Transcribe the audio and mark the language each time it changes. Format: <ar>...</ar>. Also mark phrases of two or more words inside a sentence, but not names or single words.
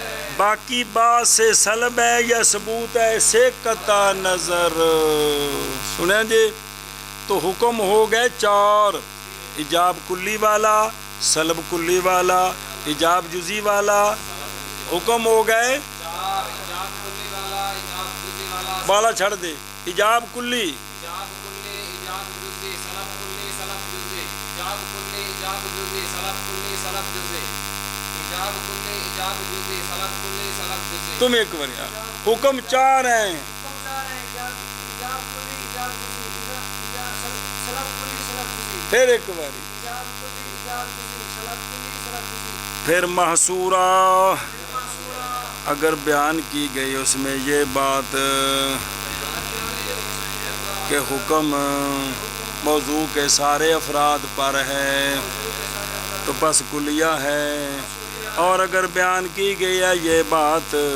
<ur>باقی بعض سے سلب ہے یا ثبوت ہے اسے قطع نظر سنیں جی تو حکم ہو گئے چار ایجاب کلی والا سلب کلی والا ایجاب جزی والا حکم ہو گئے چار ایجاب کلی والا ایجاب جزئی والا</ur> <pa>بالا چھڑ دے ایجاب کلی</pa> <ur>ایجاب کلی ایجاب جزئی سلب کلی سلب جزئی ایجاب کلی ایجاب جزئی سلب کلی سلب جزئی ایجاب کلی ایجاب جزئی سلب کلی سلب جزئی تم ایک بار یار حکم چار ہیں حکم دار ہے ایجاب کلی ایجاب جزئی سلب کلی سلب جزئی پھر ایک بار ایجاب کلی ایجاب جزئی سلب کلی سلب جزئی پھر محصورہ محصورہ اگر بیان کی گئی اس میں یہ بات کہ حکم موضوع کے سارے افراد پر ہے تو بس کلیہ ہے اور اگر بیان کی گئی ہے یہ بات</ur>